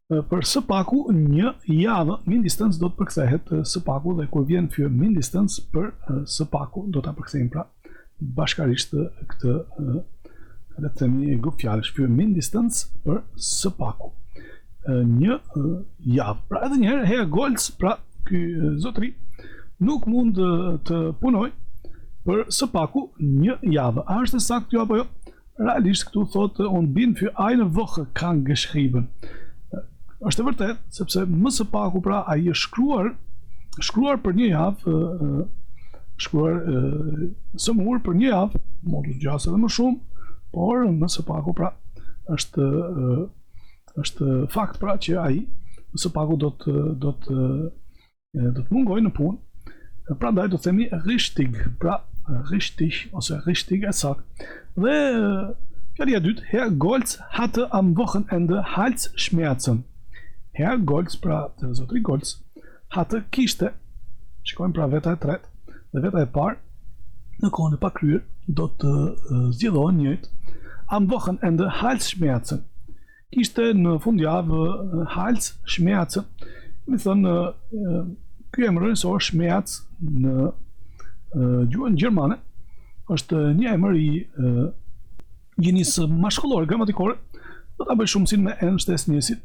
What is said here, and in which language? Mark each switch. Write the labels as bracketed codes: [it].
[sq] Për së paku një javë, mindestens do të përkthehet së paku, dhe kur vjen [de] für mindestens [sq] për së paku do ta përkthejmë pra bashkarisht këtë le të themi grup fjalësh, für mindestens për së paku. Një javë. Pra edhe njëherë Herr Goltz, pra ky zotëri, nuk mund të punoj për së paku një javë. A është saktë kjo apo jo? Realisht këtu thotë [de] on bin für eine Woche krank geschrieben. [sq] Është e vërtet, sepse më së paku pra ai është shkruar për një javë, shkruar sëmur për një javë, mund të zgjasë edhe më shumë, por më së paku pra është fakt pra që ai më së paku do të mungoj në punë. Prandaj do të themi richtig, pra richtig ose richtig e saktë. Dhe fjalia e dytë, [de] Herr Goltz hatte am Wochenende Halsschmerzen. [sq] Herr Goltz, pra zotri Goltz, hatte kishte, shikojmë pra veta e tretë, dhe veta e parë, në kohën e pakryer, do të zgjedhohen njëjtë. [de] Am Wochenende Halsschmerzen. [sq] Kishte në fundjavë Halsschmerzen. Mi thënë, ky emër rënësor Schmerz në gjuhën gjermane është një emër i gjinisë mashkullore gramatikore, do ta bëj shumësinë me n shtesë njësit.